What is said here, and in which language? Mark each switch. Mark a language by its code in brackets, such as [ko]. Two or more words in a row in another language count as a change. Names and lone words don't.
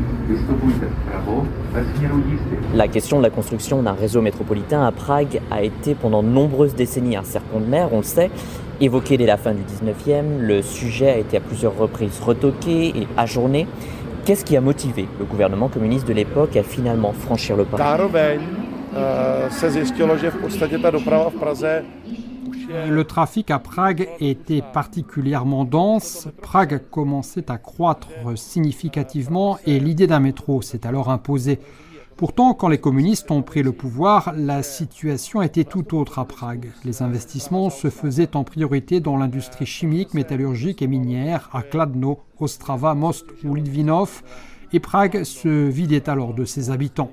[cs] vystupujte vpravo ve směru jízdy. [fr] La question de la construction d'un réseau métropolitain à Prague a été pendant de nombreuses décennies un serpent de mer, on le sait. Évoqué dès la fin du 19e, le sujet a été à plusieurs reprises retoqué et ajourné. Qu'est-ce qui a motivé le gouvernement communiste de l'époque à finalement franchir le pas? [cs] Zároveň se zjistilo, že v podstatě ta doprava v Praze. [fr] Le trafic à Prague était particulièrement dense. Prague commençait à croître significativement et l'idée d'un métro s'est alors imposée. Pourtant, quand les communistes ont pris le pouvoir, la situation était tout autre à Prague. Les investissements se faisaient en priorité dans l'industrie chimique, métallurgique et minière à Kladno, Ostrava, Most ou Litvinov, et Prague se vidait alors de ses habitants.